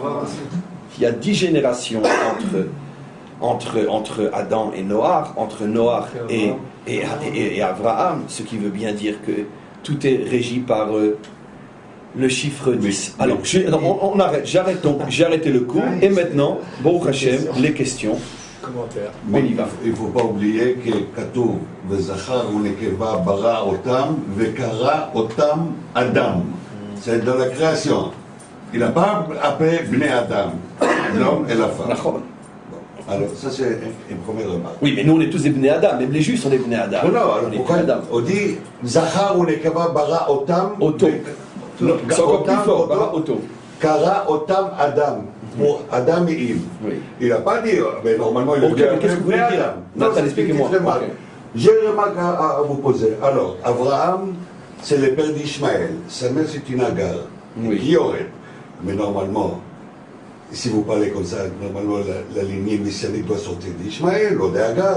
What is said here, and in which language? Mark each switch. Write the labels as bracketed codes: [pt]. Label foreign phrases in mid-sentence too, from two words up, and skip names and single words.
[fr] Il y a 10 générations entre Adam et Noach, entre Noach et Abraham, ce qui veut bien dire que tout est régi par le chiffre 10. Alors, on arrête, j'ai arrêté le cours, et maintenant, [he] ברוך השם, [fr] les questions. Commentaire. On y va. Il ne faut pas oublier que [he] כתוב וזכר ונקבה ברא אותם וקרא אותם אדם. [fr] C'est dans la création. Il n'a pas appelé [he] בני אדם, [fr] l'homme et la femme. D'accord. Alors, ça c'est une première remarque. Oui, mais nous on est tous des [he] בני אדם, [fr] même les juifs sont des [he] בני אדם. [fr] Non, alors on est pourquoi [he] בני אדם. [fr] on dit [he] זכר ונקבה ברא אותם [fr] C'est encore plus fort, [he] ברא אותו. קרא אותם אדם. [fr] Pour Adam et Yves. Oui. Il n'a pas dit, mais normalement il a dit qu'est-ce que vous voulez dire? Nathan, expliquez-moi. Okay. J'ai une remarque à vous poser. Alors, Abraham, c'est le père d'Ishmaël. Sa mère, c'est une Agar. Oui. Qui aurait. Mais normalement, si vous parlez comme ça, normalement la lignée messianique doit sortir d'Ishmaël ou d'Agar.